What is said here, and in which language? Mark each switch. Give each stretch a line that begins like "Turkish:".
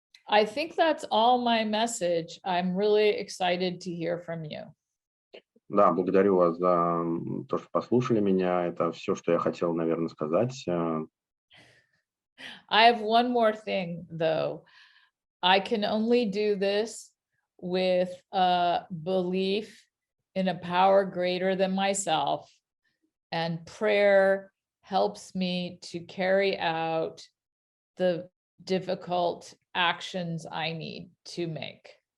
English: I think that's all my message. I'm really excited to hear from you.
Russian: Да, благодарю вас за то, что послушали меня. Это все, что я хотел, наверное, сказать.
English: I have one more thing, though. I can only do this with a belief in a power greater than myself, and prayer helps me to carry out the difficult actions I need to make.